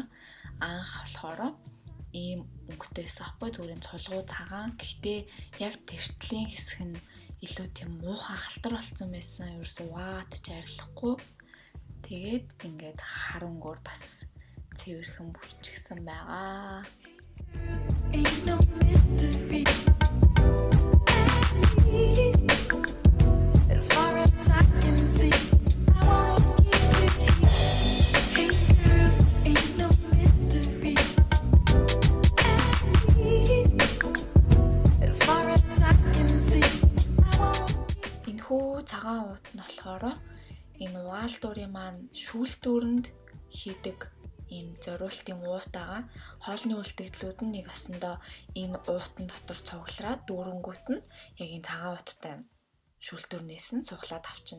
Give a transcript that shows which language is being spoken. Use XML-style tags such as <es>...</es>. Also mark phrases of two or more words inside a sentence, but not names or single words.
<mn>Анх болохоор ийм өнгөтэйс ахгүй зүгээр юм цулгуу цагаан. Гэхдээ яг тэртлийн хэсэг нь илүү тийм муухай халтар болсон байсан. Ерөөсөө угаад ч арилахгүй. Тэгээд ингээд хар өнгөөр бас цэвэрхэн бүрчихсэн байгаа.</mn> <en>Ain't no mystery. As far as I can see, I won't keep it here. Hey girl, ain't no mystery. As far as I can see, I won't.</en> <mn>Энэхүү цагаан уут нь болохоор энэ угаалдуурын маань шүүлтүүрэнд хийдэг ийм зориултын уут байгаа. Хоолны үлдэгдлүүд нь нэг осондоо энэ уутан дотор цуглараад дүүрэнгүүт нь яг энэ цагаан ууттай шүүлтүүрнээс нь цуглаад авчин.</mn>